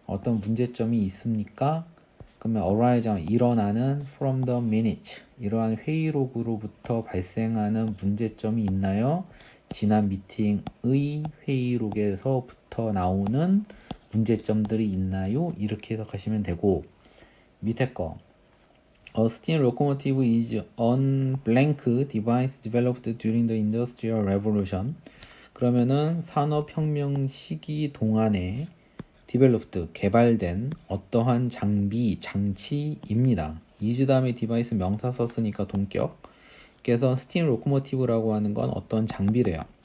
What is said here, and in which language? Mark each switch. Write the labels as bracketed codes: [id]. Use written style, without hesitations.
[ko] 어떤 문제점이 있습니까? 그러면 arise 일어나는 [en] from the minutes, [ko] 이러한 회의록으로부터 발생하는 문제점이 있나요? 지난 미팅의 회의록에서부터 나오는 문제점들이 있나요? 이렇게 해석하시면 되고, 밑에 거 [en] A steam locomotive is an blank device developed during the Industrial Revolution. [ko] 그러면은 산업혁명 시기 동안에 developed, 개발된 어떠한 장비, 장치입니다. is 다음에 device 명사 썼으니까 동격. 그래서 steam locomotive라고 하는 건 어떤 장비래요.